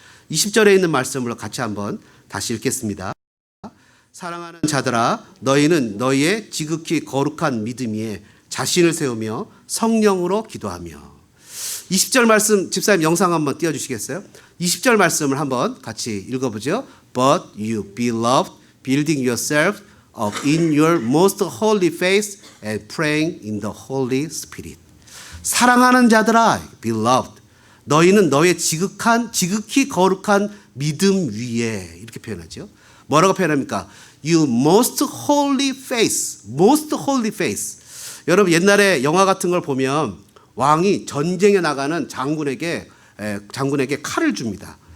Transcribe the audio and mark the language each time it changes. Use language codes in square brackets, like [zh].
[ko] 20절에 있는 말씀을 같이 한번 다시 읽겠습니다. 사랑하는 자들아, 너희는 너희의 지극히 거룩한 믿음 위에 자신을 세우며 성령으로 기도하며. 20절 말씀, 집사님 영상 한번 띄워주시겠어요? 20절 말씀을 한번 같이 읽어보죠. [en] But you beloved, building yourself up in your most holy faith and praying in the Holy Spirit. [ko] 사랑하는 자들아, beloved, 너희는 너의 지극히 거룩한 믿음 위에, 이렇게 표현하죠. 뭐라고 표현합니까? [en] You most holy faith, most holy faith. [ko] 여러분, 옛날에 영화 같은 걸 보면 왕이 전쟁에 나가는 장군에게 칼을 줍니다.